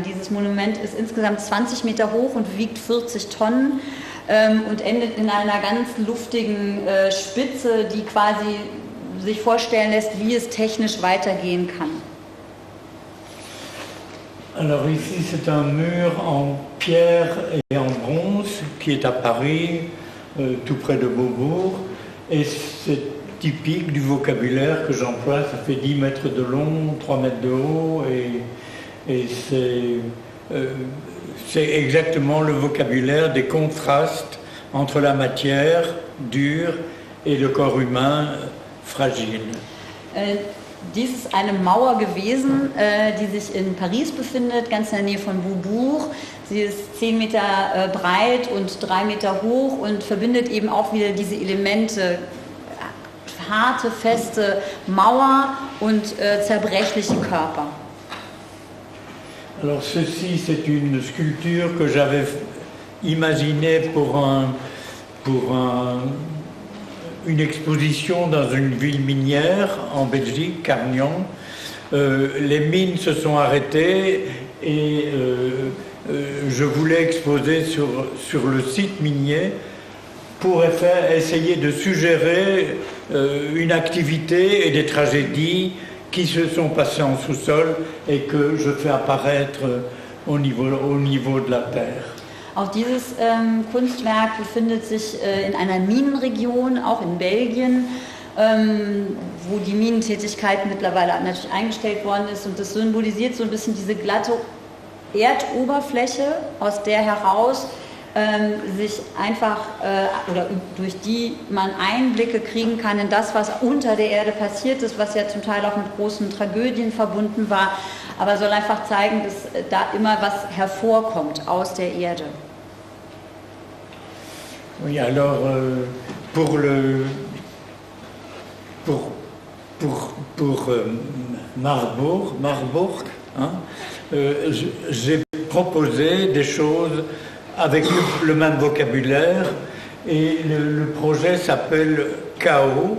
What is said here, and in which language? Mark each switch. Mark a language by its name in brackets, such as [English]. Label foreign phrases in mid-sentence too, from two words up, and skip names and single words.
[German] Dieses Monument ist insgesamt 20 Meter hoch und wiegt 40 Tonnen. Und endet in einer ganz luftigen Spitze, die quasi sich vorstellen lässt, wie es technisch weitergehen kann. [French] Alors ici c'est un mur en pierre et en bronze qui est à Paris, tout près de Beaubourg, et c'est typique du vocabulaire que j'emploie. Ça fait 10 mètres de long, 3 mètres de haut, et c'est exactement le vocabulaire des contrastes entre la matière dure et le corps humain fragile. [German] Dies ist eine Mauer gewesen, die sich in Paris befindet, ganz in der Nähe von Beaubourg. Sie ist 10 Meter breit und 3 Meter hoch und verbindet eben auch wieder diese Elemente, harte, feste Mauer und zerbrechliche Körper. [French] Alors ceci, c'est une sculpture que j'avais imaginée une exposition dans une ville minière en Belgique, Carnion. Les mines se sont arrêtées et je voulais exposer sur le site minier pour essayer de suggérer une activité et des tragédies qui se sont passées en sous-sol et que je fais apparaître au niveau de la terre. [German] Auch dieses Kunstwerk befindet sich in einer Minenregion, auch in Belgien, wo die Minentätigkeit mittlerweile natürlich eingestellt worden ist. Und das symbolisiert so ein bisschen diese glatte Erdoberfläche, aus der heraus sich einfach oder durch die man Einblicke kriegen kann in das, was unter der Erde passiert ist, was ja zum Teil auch mit großen Tragödien verbunden war, aber soll einfach zeigen, dass da immer was hervorkommt aus der Erde. [French] Oui, alors pour Marbourg, hein, j'ai proposé des choses avec le même vocabulaire et le projet s'appelle chaos.